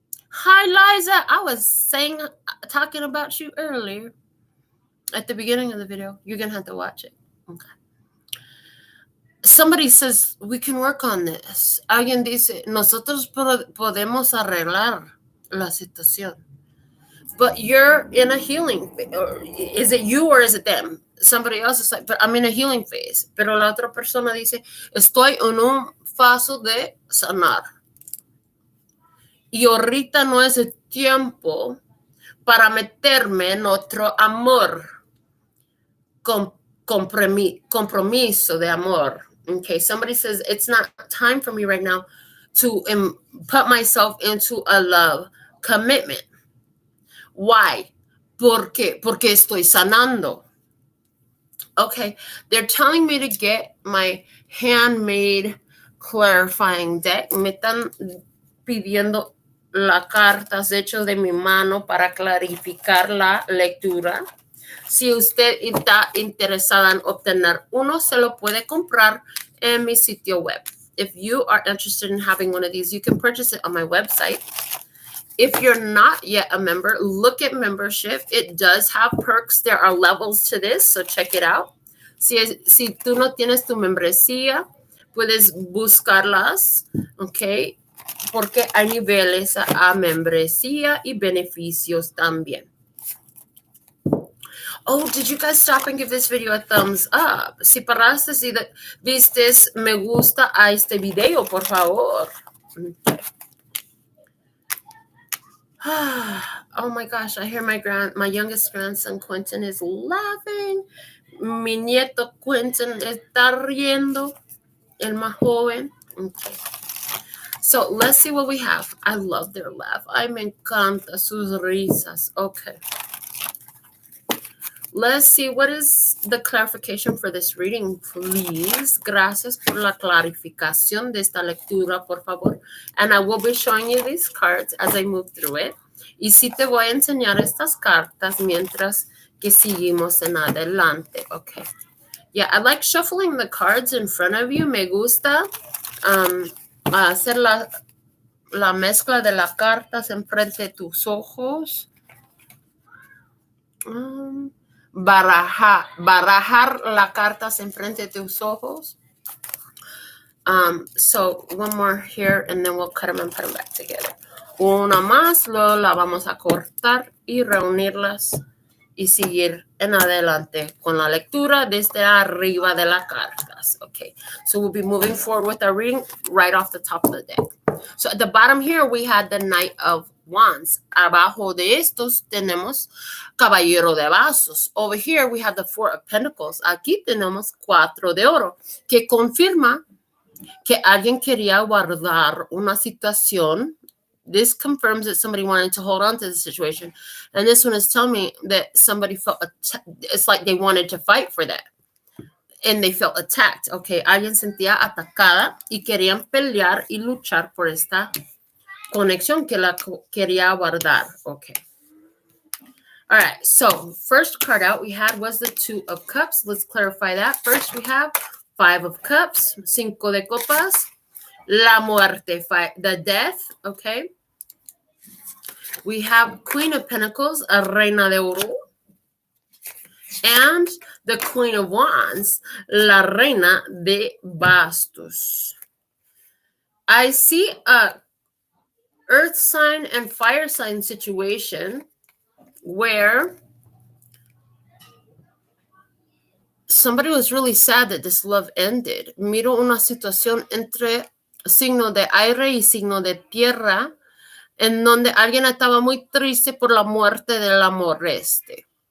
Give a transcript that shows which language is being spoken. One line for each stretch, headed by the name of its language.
English: Hi, Liza. I was talking about you earlier at the beginning of the video. You're going to have to watch it. Okay. Somebody says, we can work on this.
Spanish: Alguien dice, nosotros podemos arreglar la situación.
English: But you're in a healing phase. Or is it you or is it them? Somebody else is like, but I'm in a healing phase.
Spanish: Pero la otra persona dice, estoy en un fase de sanar. Y ahorita no es el tiempo para meterme en otro amor, compromiso de amor.
English: Okay, somebody says, it's not time for me right now to put myself into a love commitment. Why?
Spanish: ¿Por qué? Porque estoy sanando.
English: Okay, they're telling me to get my handmade clarifying deck.
Spanish: Me están pidiendo las cartas hechas de mi mano para clarificar la lectura. Si usted está interesada en obtener uno, se lo puede comprar en mi sitio web.
English: If you are interested in having one of these, you can purchase it on my website. If you're not yet a member, look at membership. It does have perks. There are levels to this, so check it out.
Spanish: Si tú no tienes tu membresía, puedes buscarlas, okay? Porque hay niveles a membresía y beneficios también.
English: Oh, did you guys stop and give this video a thumbs up?
Spanish: Si paraste, si vistes me gusta a este video, por favor.
English: Okay. Oh my gosh, I hear my youngest grandson Quentin is laughing.
Spanish: Mi nieto Quentin está riendo. El más joven.
English: Okay. So let's see what we have. I love their laugh.
Spanish: Ay, me encanta sus risas.
English: Okay. Let's see what is the clarification for this reading, please.
Spanish: Gracias por la clarificación de esta lectura, por favor.
English: And I will be showing you these cards as I move through it.
Spanish: Y sí te voy a enseñar estas cartas mientras que seguimos en adelante.
English: Okay. Yeah, I like shuffling the cards in front of you.
Spanish: Me gusta hacer la mezcla de las cartas enfrente de tus ojos. Barajar las cartas enfrente de tus ojos.
English: So one more here and then we'll cut them and put them back together.
Spanish: Una más, luego la vamos a cortar y reunirlas y seguir en adelante con la lectura desde arriba de las cartas.
English: Okay, so we'll be moving forward with our reading right off the top of the deck. So at the bottom here, we had the Knight of Wands.
Spanish: Abajo de estos tenemos Caballero de Vasos.
English: Over here, we have the Four of Pentacles.
Spanish: Aquí tenemos 4 de oro, que confirma que alguien quería guardar una situación.
English: This confirms that somebody wanted to hold on to the situation. And this one is telling me that somebody felt, it's like they wanted to fight for that. And they felt attacked.
Spanish: Okay, alguien sentía atacada y querían pelear y luchar por esta conexión que la quería guardar.
English: Okay. All right, so first card out we had was the Two of Cups. Let's clarify that. First we have Five of Cups, Cinco de Copas, La Muerte, the death, okay? We have Queen of Pentacles, a Reina de Oro, and the Queen of Wands, La Reina de Bastos. I see a earth sign and fire sign situation where somebody was really sad that this love ended.
Spanish: Miro una situación entre signo de aire y signo de tierra, en donde alguien estaba muy triste por la muerte del amor este.